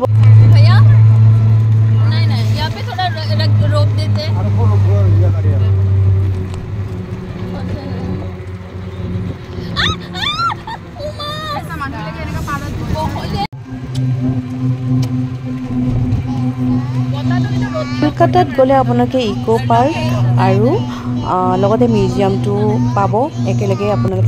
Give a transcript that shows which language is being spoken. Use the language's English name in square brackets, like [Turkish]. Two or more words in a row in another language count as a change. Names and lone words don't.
[Hindi] भैया नहीं नहीं यहाँ पे थोड़ा रोक देते [Assamese] কলকাতাত গ'লে আপোনালোকে ইকো পাৰ্ক আৰু লগতে মিউজিয়ামটো পাব একেলগে আপোনালোকে